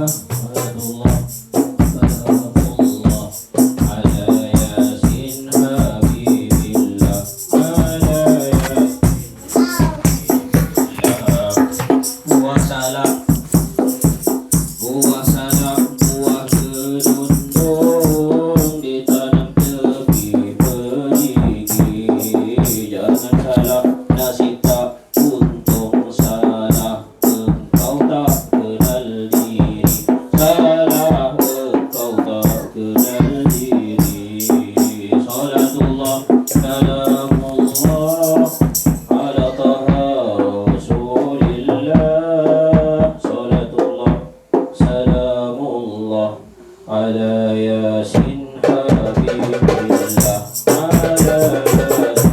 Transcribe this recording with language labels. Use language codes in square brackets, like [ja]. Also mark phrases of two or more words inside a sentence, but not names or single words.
[ar] صلاة الله سلام الله على يس حبيب الله، على يس [ms] buah salak, buah salak, buah kedundung ditanam tepi perigi. Jangan salah, nasib tak untung salah, engkau tak kenal diri. Salah, engkau tak kenal diri. [ar] صلاة الله سلام الله على طه رسول الله. صلاة الله سلام الله على يس حبيب الله، على يس.